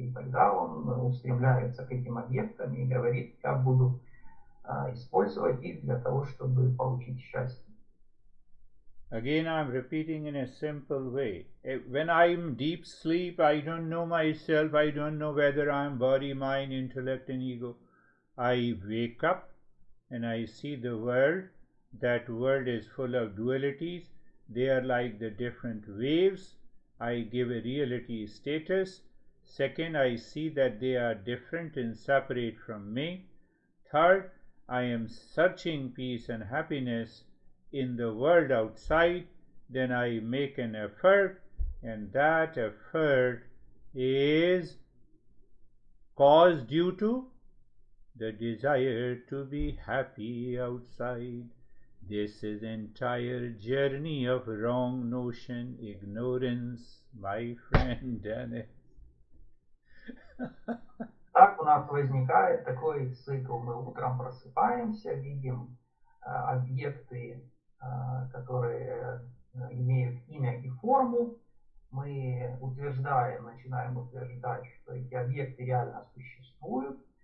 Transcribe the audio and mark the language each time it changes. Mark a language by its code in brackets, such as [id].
[ru] И тогда он устремляется к этим объектам и говорит, я буду использовать их для того, чтобы получить счастье. [en] Again, I'm repeating in a simple way. When I'm deep sleep, I don't know myself. I don't know whether I'm body, mind, intellect, and ego. I wake up and I see the world. That world is full of dualities. They are like the different waves. I give a reality status. Second, I see that they are different and separate from me. Third, I am searching peace and happiness in the world outside. Then I make an effort, and that effort is caused due to the desire to be happy outside. This is entire journey of wrong notion, ignorance, my friend Dennis. [ru] Так у нас возникает такой цикл. Мы утром просыпаемся, видим объекты, которые имеют имя и форму. Мы начинаем утверждать, что эти объекты реально существуют.